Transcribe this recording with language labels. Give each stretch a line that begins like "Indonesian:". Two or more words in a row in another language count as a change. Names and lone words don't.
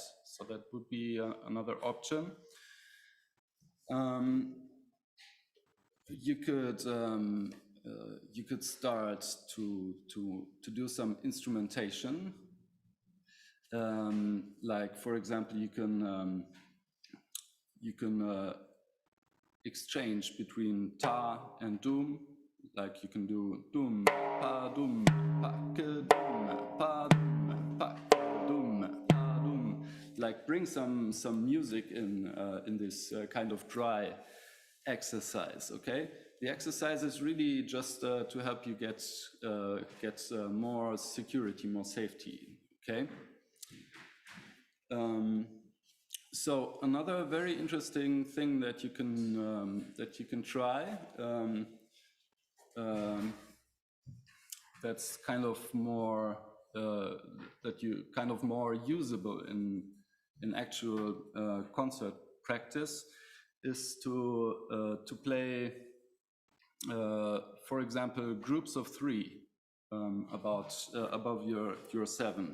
English: So that would be another option. You could start to do some instrumentation. Like for example, you can exchange between ta and doom. Like you can do doom pa doom pa ke doom pa doom pa ke doom pa doom. Like bring some music in this kind of dry exercise. Okay, the exercise is really just to help you get more security, more safety. Okay. So another very interesting thing that you can try that's kind of more more usable in actual concert practice is to play, for example, groups of 3 above your 7.